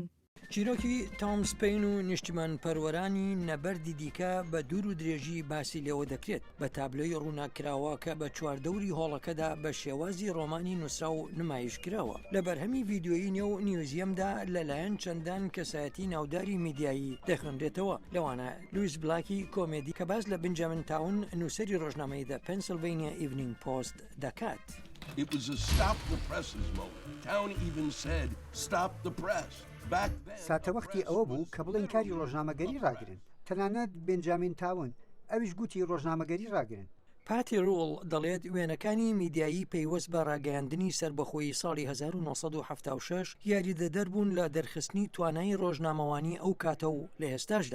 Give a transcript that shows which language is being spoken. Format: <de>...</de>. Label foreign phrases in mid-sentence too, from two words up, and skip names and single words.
<ckb>چیرۆکی تۆمس پەین و نیشتیمان پەروەرانی نەبەردی دیکە بە دوور و درێژی باسی لێوە دەکرێت بە تابلۆی ڕووناکراوە کە بە چواردەوری هۆڵەکەدا بە شێوازی ڕۆمانی نووسرا و نمایش کراوە. لە بەرهەمی ڤیددیۆیی نێو نیوزیەمدا لەلایەن چەندان کەسایەتی ناوداری میدیایی دەخوێنرێتەوە. لەوانە لویس بلاکی کۆمێدی کە باس لە بنجامین تاون نووسەری ڕۆژنامەی The Pennsylvania Evening Post دەکات.</ckb> <en>It was a stop the presses moment. Town even said stop the press.</en> <ckb>ساتەوەختی ئەوە بوو کە بڵێن کاری ڕۆژنامەگەری ڕاگرن. تەنانەت بنجامین تاون ئەویش گوتی ڕۆژنامەگەری ڕاگرن. پاتی ڕۆڵ دەڵێت وێنەکانی میدیایی پەیوەست بە ڕاگەیاندنی سربەخۆیی ساڵی 1976 یاریدەدەر بوون لە دەرخستنی توانای ڕۆژنامەوانی ئەو کاتە و لە ئێستاشدا.</ckb>